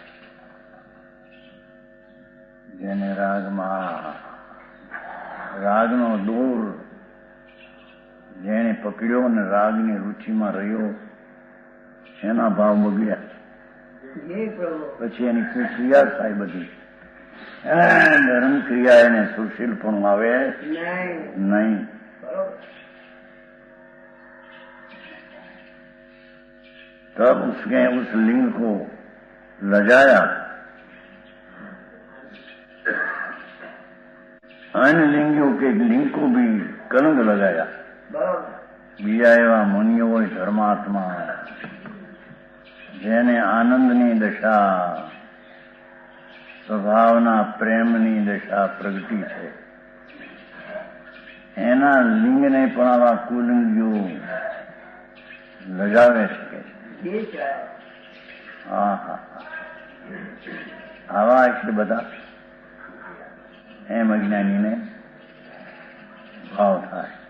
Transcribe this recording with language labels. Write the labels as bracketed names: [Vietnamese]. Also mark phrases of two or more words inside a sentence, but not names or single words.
[Gujarati] જેને રાગનો દોર જેને પકડ્યો અને રાગની રુચિમાં રહ્યો એના ભાવ બગડ્યા. પછી એની ક્રિયા થાય બધી ધર્મ ક્રિયા એને સુશીલપણું આવે નહીં. [Hindi] तब उसने उस लिंग को लजाया, अन्य लिंगियों के लिंग को भी कलंक लगाया. [Gujarati] બીજા એવં મુનિયો ધર્માત્મા જેને આનંદની દશા સ્વભાવના પ્રેમની દશા પ્રગટી છે એના લિંગને પણ આવા કુલિંગીઓ લગાવે શકે છે. આવા એટલે બધા એમ અજ્ઞાનીને ભાવ થાય.